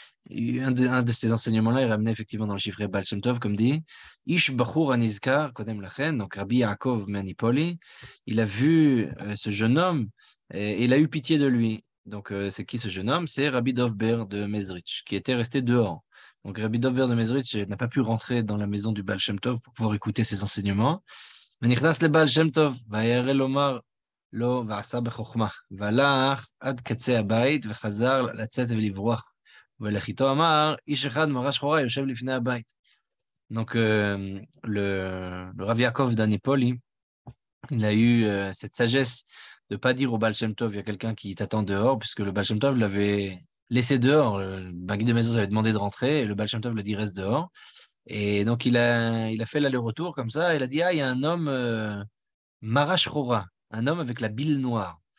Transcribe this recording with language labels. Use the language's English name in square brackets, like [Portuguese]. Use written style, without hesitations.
[French] un de ces enseignements-là, il ramenait effectivement dans le chiffre Baal Shem Tov, comme dit, [Hebrew] Ish Bachur Anizkar Kodem Lachen, [French] donc Rabbi Yaakov Manipoli, il a vu ce jeune homme et il a eu pitié de lui. Donc, c'est qui ce jeune homme? C'est Rabbi Dovber de Mezrich, qui était resté dehors. Donc, Rabbi Dovber de Mezrich n'a pas pu rentrer dans la maison du Baal Shem Tov pour pouvoir écouter ses enseignements. [Hebrew] ונכנס לבעל שם טוב, וירא לומר לו ועשה בחוכמה, והלך עד קצה הבית וחזר לצאת ולברוח. ולחיתו אמר, איש אחד מראה שחורה יושב לפני הבית. [French] Donc, le Rav Yaakov d'Anipoli, il a eu cette sagesse de ne pas dire au Baal Shem Tov, il y a quelqu'un qui t'attend dehors, puisque le Baal Shem Tov l'avait laissé dehors. Le Maguide de Mezrich avait demandé de rentrer, et le Baal Shem Tov le dit reste dehors. Et donc, il a fait l'aller-retour comme ça. Il a dit, ah, il y a un homme, Marash Rora, un homme avec la bile noire.